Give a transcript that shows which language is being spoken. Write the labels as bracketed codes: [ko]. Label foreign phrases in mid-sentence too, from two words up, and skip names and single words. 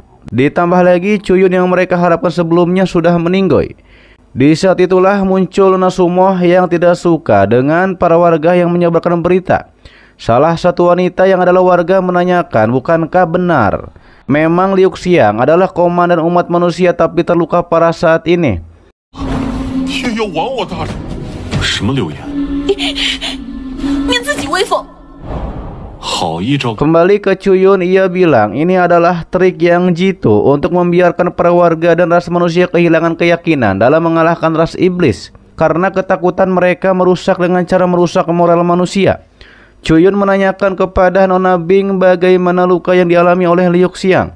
[id] Ditambah lagi Chuyun yang mereka harapkan sebelumnya sudah meninggoy. Di saat itulah muncul Nona Sumo yang tidak suka dengan para warga yang menyebarkan berita. Salah satu wanita yang adalah warga menanyakan, bukankah benar memang Liu Xiang adalah komandan umat manusia tapi terluka parah saat ini? [zh] 天妖亡我大人，什么流言？你自己威风。好一招！ [id] Kembali ke Chuyun, ia bilang ini adalah trik yang jitu untuk membiarkan para warga dan ras manusia kehilangan keyakinan dalam mengalahkan ras iblis karena ketakutan mereka merusak dengan cara merusak moral manusia. Chuyun menanyakan kepada Nona Bing bagaimana luka yang dialami oleh Liu Xiang.